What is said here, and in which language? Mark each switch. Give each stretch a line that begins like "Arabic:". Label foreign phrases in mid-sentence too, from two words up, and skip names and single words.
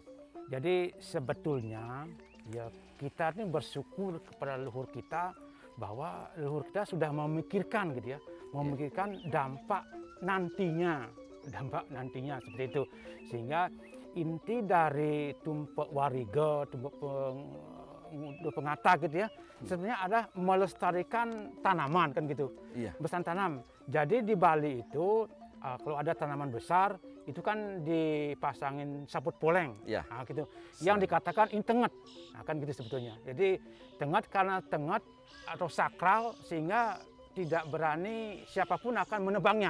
Indonesian: Jadi sebetulnya ya kita ini bersyukur kepada leluhur kita bahwa leluhur kita sudah memikirkan gitu ya, memikirkan dampak nantinya seperti itu. Sehingga inti dari tumpek wariga, tumpek pengata gitu ya, sebenarnya ada melestarikan tanaman kan gitu. Iya. Besan tanam. Jadi di Bali itu kalau ada tanaman besar itu kan dipasangin saput poleng, Ya. nah, gitu. Yang dikatakan intenget, nah, kan gitu sebetulnya. Jadi tenget karena tenget atau sakral sehingga tidak berani siapapun akan menebangnya.